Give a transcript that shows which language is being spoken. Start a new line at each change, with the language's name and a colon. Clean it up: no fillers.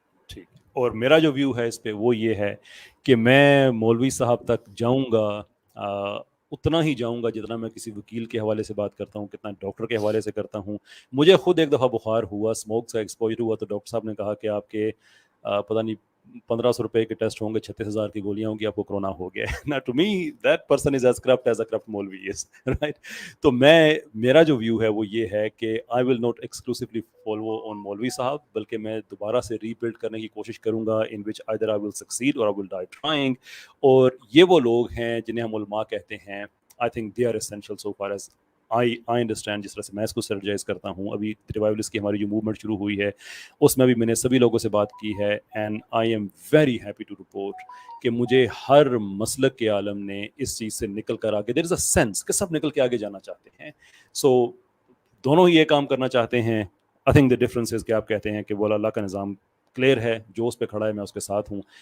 Urdu: ٹھیک, اور میرا جو ویو ہے اس پہ وہ یہ ہے کہ میں مولوی صاحب تک جاؤں گا اتنا ہی جاؤں گا جتنا میں کسی وکیل کے حوالے سے بات کرتا ہوں, کتنا ڈاکٹر کے حوالے سے کرتا ہوں. مجھے خود ایک دفعہ بخار ہوا, اسموک سے ایکسپوجر ہوا, تو ڈاکٹر صاحب نے کہا کہ آپ کے پتہ نہیں 1500 روپے کے ٹیسٹ ہوں گے, 36,000 کی گولیاں ہوں گی, آپ کو کرونا ہو گیا ہے.
English: نا to me that person is as corrupt as a corrupt maulvi is, right.
Urdu: تو میرا جو ویو ہے وہ یہ ہے کہ
English: I will not exclusively follow on
Urdu: مولوی صاحب, بلکہ میں دوبارہ سے ری بلڈ کرنے کی کوشش کروں گا
English: in which either I will succeed or I will die trying.
Urdu: اور یہ وہ لوگ ہیں جنہیں ہم علماء کہتے ہیں.
English: I think they are essential so far as I understand,
Urdu: جس طرح سے میں اس کو سرجائز کرتا ہوں. ابھی ریوائولسٹ کی ہماری جو موومنٹ شروع ہوئی ہے اس میں بھی میں نے سبھی لوگوں سے بات کی ہے,
English: and I am very happy to report
Urdu: کہ مجھے ہر مسلک کے عالم نے اس چیز سے نکل کر آگے,
English: there is a sense
Urdu: کہ سب نکل کے آگے جانا چاہتے ہیں. سو دونوں ہی یہ کام کرنا چاہتے ہیں.
English: I think the difference is
Urdu: کہ آپ کہتے ہیں کہ وہ اللہ کا نظام کلیئر ہے, جو اس پہ کھڑا ہے میں اس کے ساتھ ہوں.